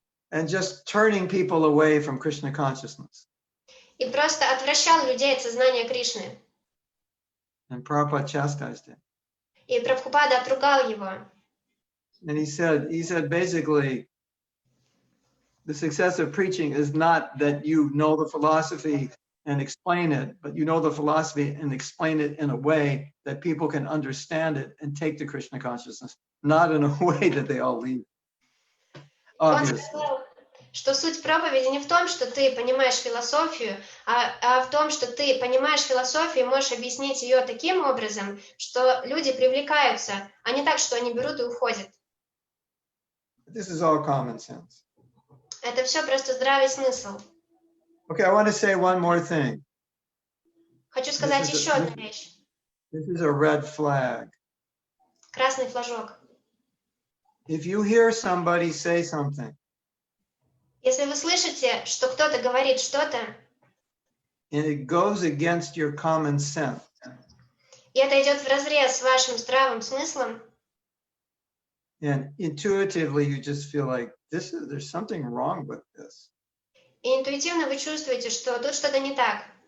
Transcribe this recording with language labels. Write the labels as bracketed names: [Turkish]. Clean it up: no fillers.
[English] And just turning people away from Krishna consciousness. [Russian] И просто отвращал людей от сознания Кришны. [English] And Prabhupada chastised him. [Russian] И Прабхупада отругал его. [English] And he said basically, the success of preaching is not that you know the philosophy and explain it, but you know the philosophy and explain it in a way that people can understand it and take to Krishna consciousness, not in a way that they all leave. [Russian] Он сказал, что суть проповеди не в том, что ты понимаешь философию, а в том, что ты понимаешь философию и можешь объяснить ее таким образом, что люди привлекаются, а не так, что они берут и уходят. [English] This is all common sense. [Russian] Это все просто здравый смысл. [English] Okay, I want to say one more thing. [Russian] Хочу сказать еще одну вещь. [English] This is a red flag. [Russian] Красный флажок. [English] If you hear somebody say something, [Russian] Если вы слышите, что кто-то говорит что-то, [English] and it goes against your common sense, [Russian] и это идет вразрез с вашим здравым смыслом, [English] and intuitively you just feel like there's something wrong with this. [Russian] и интуитивно вы чувствуете, что тут что-то не так.